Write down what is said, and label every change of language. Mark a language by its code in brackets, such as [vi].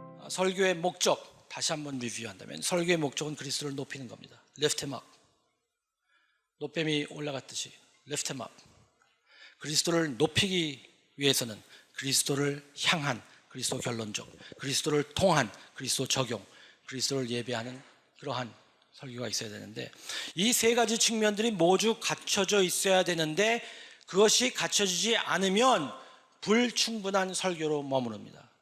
[ko] 설교의 목적 다시 한번 리뷰한다면 설교의 목적은 그리스도를 높이는 겁니다. [en] Lift him up. [ko] 노뱀이 올라갔듯이 [en] Lift him up. [ko] 그리스도를 높이기 위해서는 그리스도를 향한 그리스도 결론적, 그리스도를 통한 그리스도 적용, 그리스도를 예배하는 그러한 설교가 있어야 되는데, 이 세 가지 측면들이 모두 갖춰져 있어야 되는데 그것이 갖춰지지 않으면 불충분한 설교로 머무릅니다.